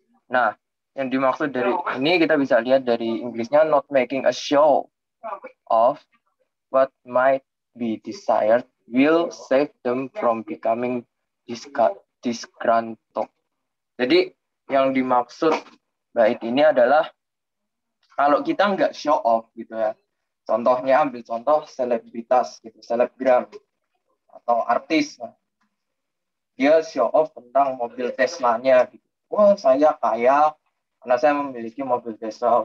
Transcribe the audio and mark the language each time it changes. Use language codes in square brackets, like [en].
[id] Nah, yang dimaksud dari ini kita bisa lihat dari Inggrisnya [en] not making a show of what might be desired will save them from becoming disgruntled. [id] Jadi yang dimaksud bait ini adalah kalau kita nggak show off gitu ya. Contohnya ambil contoh selebritas gitu, selebgram atau artis. Dia show off tentang mobil Tesla-nya gitu. Wah, saya kaya karena saya memiliki mobil Tesla.